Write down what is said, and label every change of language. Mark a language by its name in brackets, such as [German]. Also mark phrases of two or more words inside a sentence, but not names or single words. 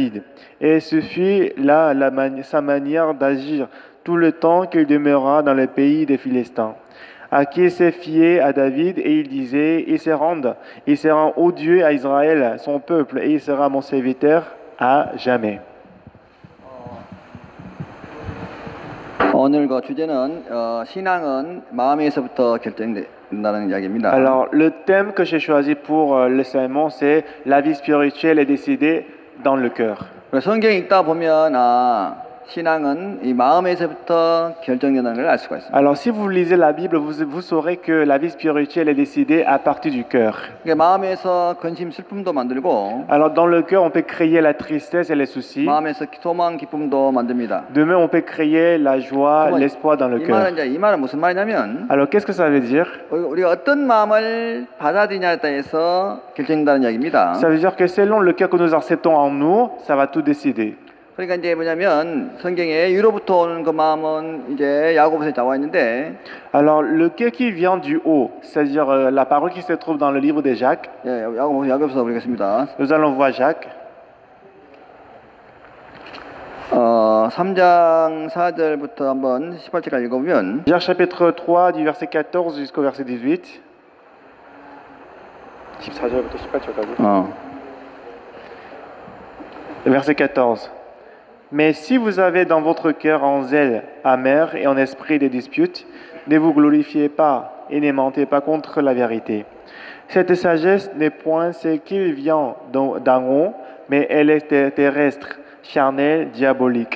[French] » Et ce fut là sa manière d'agir tout le temps qu'il demeura dans le pays des Philistins. Achis s'est fié à David et il disait, « Il se rend odieux à Israël, son peuple, et il sera mon serviteur à jamais. » [Korean] 오늘 그 주제는 신앙은 마음에서부터 결정된다는 이야기입니다. [French] Alors, le thème que j'ai choisi pour le sermon, c'est la vie spirituelle est décidée dans le cœur. [Korean] 성경 읽다 보면 신앙은 이 마음에서부터 결정된다는 걸 알 수가 있습니다. [French] Alors, si vous lisez la Bible, vous saurez que la vie spirituelle est décidée à partir du cœur. [Korean] 마음에서 근심, 슬픔도 만들고. [French] Alors, dans le cœur, on peut créer la tristesse et les soucis. [Korean] 마음에서 소망, 기쁨도 만듭니다. [French] De même, on peut créer la joie, l'espoir dans le cœur. [Korean] 이 말은 무슨 말이냐면. [French] Alors, qu'est-ce que ça veut dire? [Korean] 우리가 어떤 마음을 받아들이냐에 따라서 결정된다는 이야기입니다. [French] Ça veut dire que selon le cœur que nous acceptons en nous, ça va tout décider. [Korean] 그러니까 이제 뭐냐면 성경에 위로부터 오는 그 마음은 이제 야고보서에 나와 있는데. [French] Alors le cœur qui vient du haut, c'est-à-dire la parole qui se trouve dans le livre de Jacques. [Korean] 예, 야고보서 보겠습니다. [French] Nous allons voir Jacques. [Korean] 3장 4절부터 한번 18절까지 읽어보면. [French] Jacques chapitre 3 du verset 14 jusqu'au verset 18. [Korean] 14절부터 18절까지. [French] Verset 14. Mais si vous avez dans votre cœur un zèle amer et un esprit de dispute, ne vous glorifiez pas et ne mentez pas contre la vérité. Cette sagesse n'est point celle qui vient d'en haut, mais elle est terrestre, charnelle, diabolique.